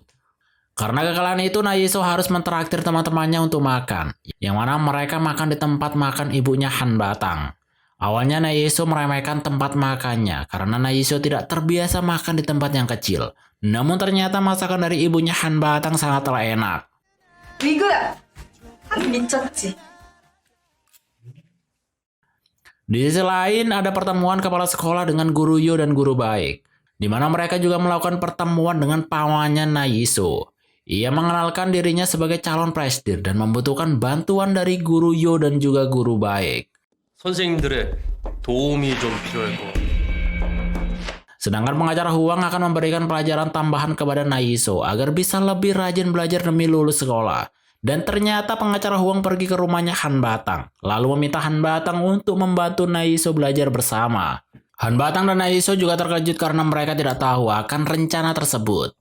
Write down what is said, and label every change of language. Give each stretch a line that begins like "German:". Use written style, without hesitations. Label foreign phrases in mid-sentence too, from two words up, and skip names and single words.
Indonesian: Karena kekalahan itu, Naiso harus mentraktir teman-temannya untuk makan, yang mana mereka makan di tempat makan ibunya Han Batang. Awalnya Naiso meremehkan tempat makannya karena Naiso tidak terbiasa makan di tempat yang kecil. Namun ternyata masakan dari ibunya Han Batang sangatlah enak.
Korean: 위그야! 한 미쳤지?
Indonesian: Di sisi lain, ada pertemuan kepala sekolah dengan guru Yo dan guru baik, di mana mereka juga melakukan pertemuan dengan pamannya Naiso. Ia mengenalkan dirinya sebagai calon presdir dan membutuhkan bantuan dari guru Yo dan juga guru baik.
Korean: 선생님들의 도움이 좀 필요할 것 같아요.
Indonesian: Sedangkan pengacara Huang akan memberikan pelajaran tambahan kepada Naiso agar bisa lebih rajin belajar demi lulus sekolah. Dan ternyata pengacara Huang pergi ke rumahnya Han Batang, lalu meminta Han Batang untuk membantu Naiso belajar bersama. Han Batang dan Naiso juga terkejut karena mereka tidak tahu akan rencana tersebut.